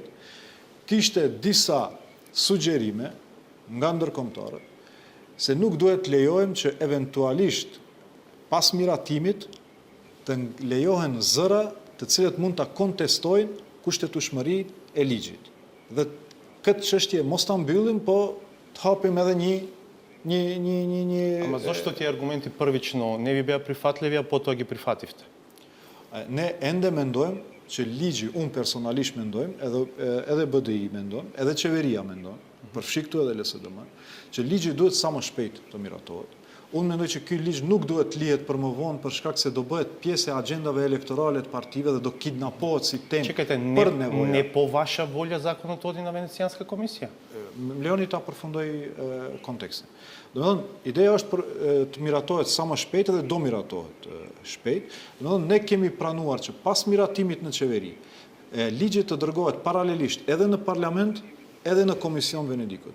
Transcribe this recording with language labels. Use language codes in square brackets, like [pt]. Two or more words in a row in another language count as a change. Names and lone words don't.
[sq] Kishte disa sugjerime nga ndërkombëtarët se nuk duhet lejojmë që eventualisht pas miratimit të lejohen zëra të cilët mund ta kontestojnë kushtetueshmërinë e ligjit. Dhe këtë çështje mos ta mbyllim, po të hapim edhe një [mk] Ама зошто тие аргументи првично не ви беа прифатливи, а потоа ги прифативте? [sq] Ne ende mendojmë që ligji, unë personalisht mendojmë, edhe BDI mendojmë, edhe qeveria mendojmë, përfshi këtu edhe LSDM, që ligji duhet sa më shpejt të miratohet. Unë mendoj që ky ligj nuk duhet lihet për më vonë për shkak se do bëhet pjesë e agjendave elektorale të partive dhe do kidnapohet si temë për nevoja. [mk] Не по ваша воля законот оди на Венецијанска комисија? [sq] Leoni ta përfundoj kontekstin. Domethënë, ideja është për të miratohet sa më shpejt dhe do miratohet shpejt. Domethënë, ne kemi pranuar që pas miratimit në qeveri, ligji të dërgohet paralelisht edhe në parlament, edhe në Komision Venedikut.